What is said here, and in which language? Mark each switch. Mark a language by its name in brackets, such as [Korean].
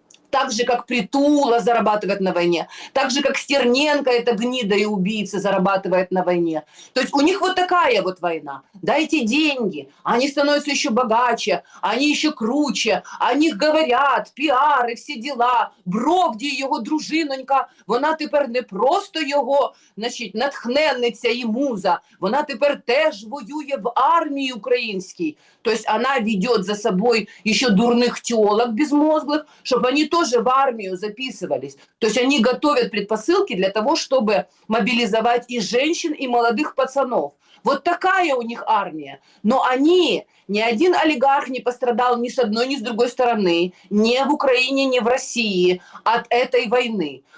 [Russian] Так же, как Притула зарабатывает на войне, так же, как Стерненко, эта гнида и убийца, зарабатывает на войне. То есть у них вот такая вот война. Дайте деньги, они становятся еще богаче, они еще круче, о них говорят, [Ukrainian] піари, всі діла. Бровді, його дружинонька, вона тепер не просто його, значить, натхненниця і муза, вона тепер теж воює в армії українській. [Russian] То есть она ведет за собой еще дурных телок безмозглых, чтобы они тоже в армию записывались. То есть они готовят предпосылки для того, чтобы мобилизовать и женщин, и молодых пацанов. Вот такая у них армия. Но они, ни один олигарх не пострадал ни с одной, ни с другой стороны, ни в Украине, ни в России от этой войны.